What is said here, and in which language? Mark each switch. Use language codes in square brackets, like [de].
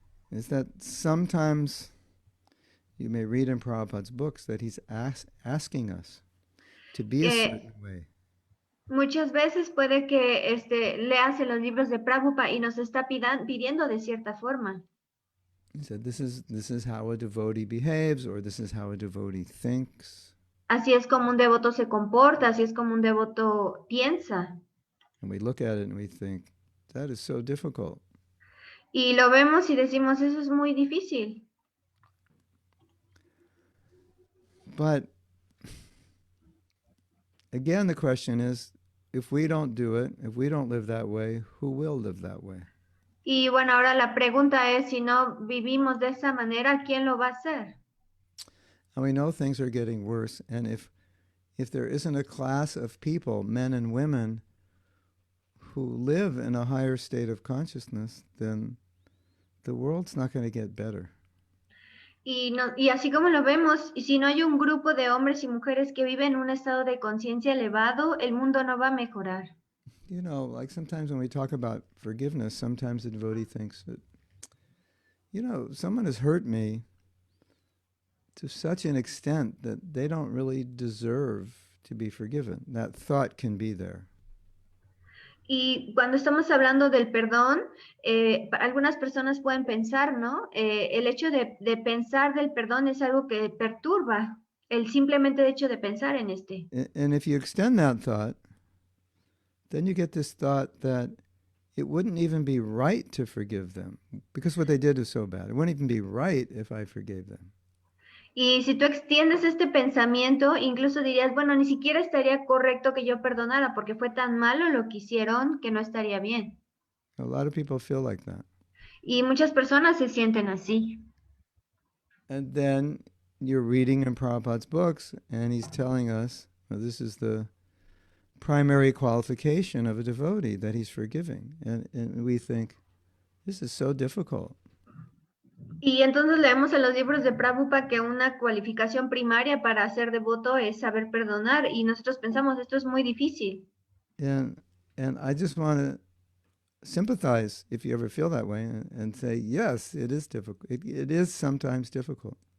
[en] is that sometimes you may read in Prabhupada's books that he's asking us to be a certain way. [es] Muchas veces puede que leas en los libros de Prabhupada y nos está pidiendo de cierta forma. [en] He said, this is how a devotee behaves, or this is how a devotee thinks. [es] Así es como un devoto se comporta, así es como un devoto piensa. [en] And we look at it and we think, that is so difficult. [es] Y lo vemos y decimos, eso es muy difícil. [en] But again, the question is, if we don't do it, if we don't live that way, who will live that way? [es] Y bueno, ahora la pregunta es, si no vivimos de esa manera, ¿quién lo va a hacer? [en] And we know things are getting worse. And if there isn't a class of people, men and women, who live in a higher state of consciousness, then the world's not going to get better. [es] Y así como lo vemos, y si no hay un grupo de hombres y mujeres que viven en un estado de conciencia elevado, el mundo no va a mejorar. [en] You know, like sometimes when we talk about forgiveness, sometimes the devotee thinks that, you know, someone has hurt me to such an extent that they don't really deserve to be forgiven. That thought can be there. [es] Y cuando estamos hablando del perdón, algunas personas pueden pensar, ¿no? El hecho de pensar del perdón es algo que perturba el simplemente hecho de pensar en este. [en] And if you extend that thought, then you get this thought that it wouldn't even be right to forgive them because what they did is so bad. It wouldn't even be right if I forgave them. [es] Y si tú extiendes este pensamiento, incluso dirías, bueno, ni siquiera estaría correcto que yo perdonara porque fue tan malo lo que hicieron que no estaría bien. [en] A lot of people feel like that. [es] Y muchas personas se sienten así. [en] And then you're reading in Prabhupada's books, and he's telling us, well, this is the primary qualification of a devotee, that he's forgiving. And we think, this is so difficult. [es] Y entonces leemos en los libros de Prabhupada que una cualificación primaria para ser devoto es saber perdonar y nosotros pensamos, esto es muy difícil. [en] And, and I just want to sympathize if you ever feel that way and say, yes, it is difficult. It is sometimes difficult.